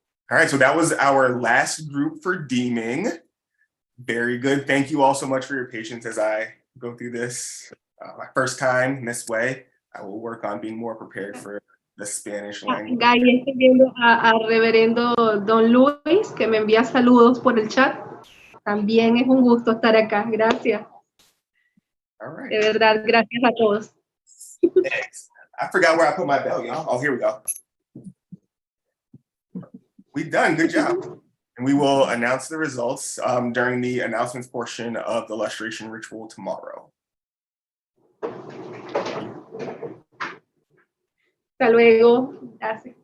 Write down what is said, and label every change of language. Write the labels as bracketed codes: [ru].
[en] All right, so that was our last group for deeming. Very good. Thank you all so much for your patience as I go through this. My first time in this way. I will work on being more prepared for the Spanish language. [es] Gaby, estoy viendo al reverendo Don Luis, que me envía saludos por el chat. También es un gusto estar acá. Gracias. [en] All right. [es] De verdad, gracias a todos. [en] Thanks. I forgot where I put my bell, y'all. Oh, here we go. We done. Good job. And we will announce the results during the announcements portion of the lustration ritual tomorrow. [es] Hasta luego. Gracias.